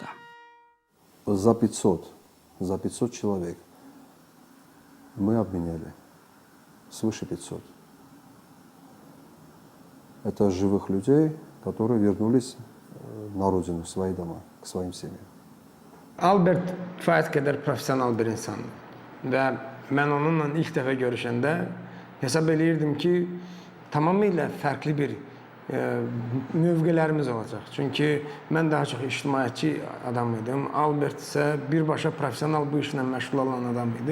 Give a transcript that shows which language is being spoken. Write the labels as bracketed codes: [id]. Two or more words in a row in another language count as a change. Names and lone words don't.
[ru] За 500 человек мы обменяли. Свыше 500. Это живых людей, которые вернулись на родину, в свои дома, к своим семьям. [az] Albert kifayət qədər professional bir insandır və mən onunla ilk dəfə görüşəndə hesab eləyirdim ki, tamamilə fərqli bir mövqelərimiz olacaq. Çünki mən daha çox ictimaiyyətçi adam idim. Albert isə birbaşa professional bu işlə məşğul olan adam idi.